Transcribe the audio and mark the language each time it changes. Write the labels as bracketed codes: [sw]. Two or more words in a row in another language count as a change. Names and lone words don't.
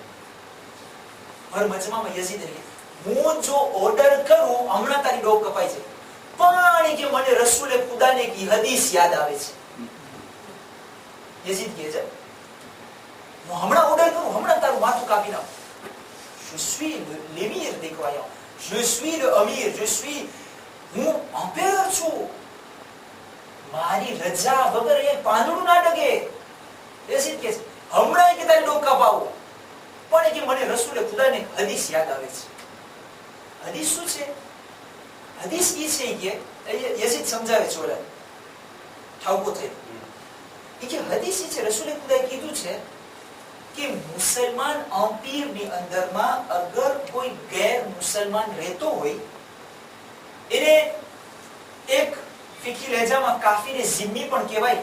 [gu] હર મજમામાં યઝીદ એને હું જો ઓર્ડર કરું હમણાં તારી ડોક કપાઈ છે. પણ કે મને રસૂલે ખુદાને કી હદીસ યાદ આવે છે. યઝીદ કહે છે હું હમણાં ઓર્ડર કરું હમણાં તારું માથું કાપી નાખું. [fr] Je suis l'émir des croyants. Je suis le amir. Je suis [gu] હું empereur છું. મારી રજા વગર એ પાંદડું ના ડગે. યઝીદ કહે છે હમણાં કે તારી ડોક કાપાવું, પણ કે મને રસૂલે ખુદાને હદીસ યાદ આવે છે. હદીસ શું છે? હદીસ ઈ છે કે યઝીદ સમજાવે છે ઓલા ઠાવકો થઈ કે હદીસ ઈ છે રસૂલે ખુદાએ કીધું છે કે મુસલમાન અમ્પીરની અંદરમાં અગર કોઈ ગેર મુસલમાન રહેતો હોય એને એક ફિકી લહેજામાં કાફીરે ઝિમ્મી પણ કહેવાય.